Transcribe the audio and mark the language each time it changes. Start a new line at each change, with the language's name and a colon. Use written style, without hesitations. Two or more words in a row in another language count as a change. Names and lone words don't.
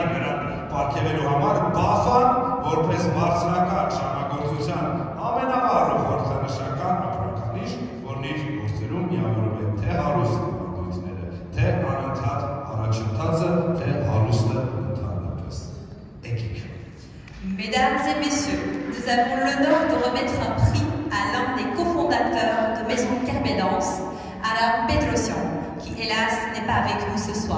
Armenian: նրան պարգևելու համար բաֆան որպես բարձրակարգ ժամագործության ամենավառ ու խորհրդանշական ապրանքանիշ, որն իր գործերում միավորում է թե հարուստ ավանդույթները, թե անընդհատ առաջընթացը, թե հարուստը ընդհանրապես։ Եկեք։
French: Mesdames et messieurs, nous avons l'honneur de remettre un prix à l'un des cofondateurs de Maison Kerbedance, Alain Petrosian, qui hélas n'est pas avec nous ce soir.